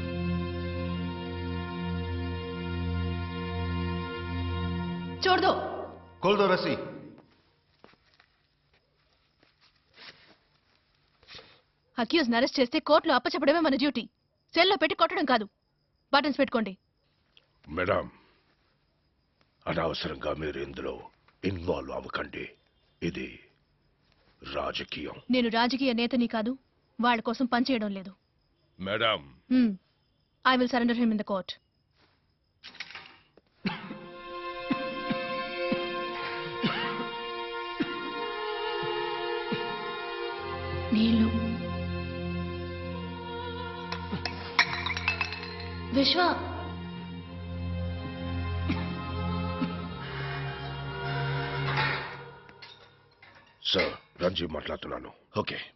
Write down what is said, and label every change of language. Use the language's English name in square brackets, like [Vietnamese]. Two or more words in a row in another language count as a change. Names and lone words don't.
[Hindi] छोड़ दो. खोल दो रस्सी. [English] accused arrest [Telugu] చేస్తే కోర్టులో అప్పచెప్పడమే మన డ్యూటీ. సెల్లో పెట్టి కొట్టడం కాదు. బటన్స్ పెట్టుకోండి. మేడం, అనవసరంగా మీరు ఇందులో ఇన్వాల్వ్ అవ్వకండి. ఇది రాజకీయం. నేను రాజకీయ నేతని కాదు. వాళ్ళ కోసం పనిచేయడం లేదు. మేడం, [English] I will surrender him in the court. [Telugu] నీళ్ళు. విశ్వ, సార్ రంజీ మాట్లాడుతున్నాను. ఓకే.